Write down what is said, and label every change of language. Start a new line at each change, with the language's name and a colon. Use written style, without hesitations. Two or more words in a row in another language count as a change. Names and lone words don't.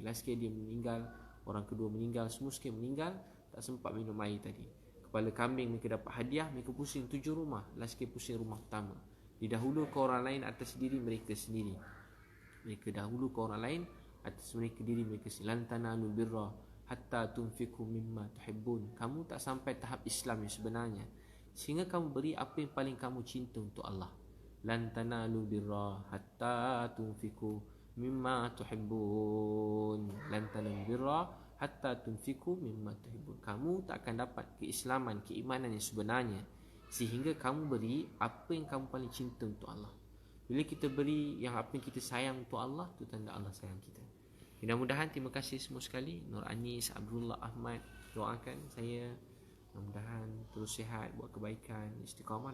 Malay: Last sekali dia meninggal, orang kedua meninggal, semua sekali meninggal, tak sempat minum air tadi. Kepala kambing mereka dapat hadiah, mereka pusing 7 rumah, last sekali pusing rumah pertama. Didahulu ke orang lain atas diri mereka sendiri. Mereka dahulu ke orang lain atas mereka diri mereka sendiri.
Arabic: لن تنالوا البر حتى تنفقوا مما تحبون.
Malay: Kamu tak sampai tahap Islam yang sebenarnya sehingga kamu beri apa yang paling kamu cinta untuk Allah.
Arabic: لن تنالوا البر حتى تنفقوا مما تحبون. لن تنالوا البر حتى تنفقوا مما تحبون.
Malay: Kamu tak akan dapat keislaman, keimanan yang sebenarnya sehingga kamu beri apa yang kamu paling cinta untuk Allah. Bila kita beri yang apa yang kita sayang untuk Allah, itu tanda Allah sayang kita. Mudah-mudahan, terima kasih semua sekali. Nur Anis, Abdullah Ahmad, doakan saya mudah-mudahan terus sihat, buat kebaikan, istiqamah.